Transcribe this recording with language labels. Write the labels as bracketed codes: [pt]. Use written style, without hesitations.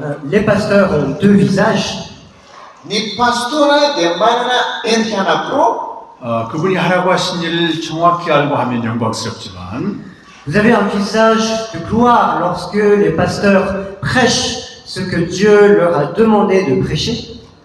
[fr] Les pasteurs ont 2 visages. [mg] Ny pastora dia manana endrika anankiroa. [ko] 그분이 하라고 하신 일을 정확히 알고 하면 영광스럽지만 [fr] Vous avez un visage de gloire lorsque les pasteurs prêchent ce que Dieu leur a demandé de prêcher.